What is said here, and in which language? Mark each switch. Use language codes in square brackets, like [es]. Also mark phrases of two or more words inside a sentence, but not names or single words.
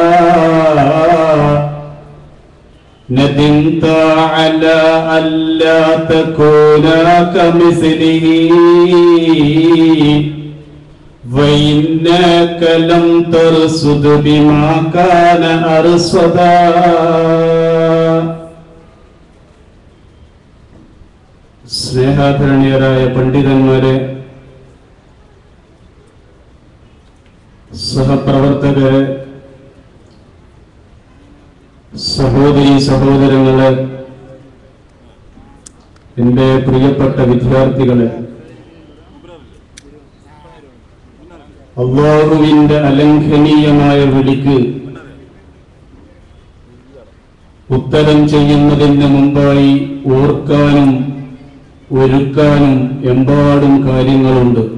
[ar] ندمت على ألا تكون كمثله وإنك لم ترصد بما كان أرصدا [ml] സ്നേഹാധരണീയരായ പണ്ഡിതന്മാരെ, സഹപ്രവർത്തകരെ, സഹോദരീ സഹോദരങ്ങളെ, എൻ്റെ പ്രിയപ്പെട്ട വിദ്യാർത്ഥികളെ, അല്ലാഹുവിന്റെ അലംഘനീയമായ വിളിക്ക് ഉത്തരം ചെയ്യുന്നതിന് മുമ്പായി ഓർക്കാനും ഒരുക്കാനും എമ്പാടും കാര്യങ്ങളുണ്ട്.